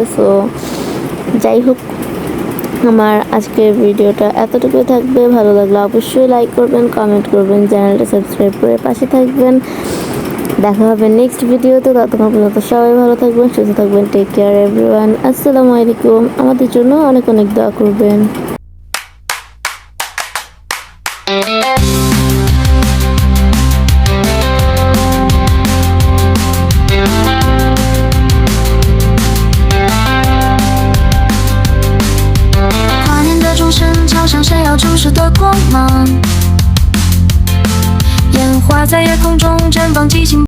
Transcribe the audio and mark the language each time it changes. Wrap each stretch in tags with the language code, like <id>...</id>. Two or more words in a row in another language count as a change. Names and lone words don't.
<bn>সো যাই হোক, আমার আজকের ভিডিওটা এতটুকুই থাকবে। ভালো লাগলে অবশ্যই লাইক করবেন, কমেন্ট করবেন, চ্যানেলটা সাবস্ক্রাইব করে পাশে থাকবেন। দেখা হবে নেক্সট ভিডিওতে। ততক্ষণ পর্যন্ত সবাই ভালো থাকবেন, সুস্থ থাকবেন।</bn> <en>take care everyone.</en> <ar>السلام عليكم.</ar> <bn>আমাদের জন্য অনেক অনেক দোয়া করবেন।</bn> <zh>跨年的钟声敲响闪耀注视的光芒，烟花在夜空中绽放激情。</zh>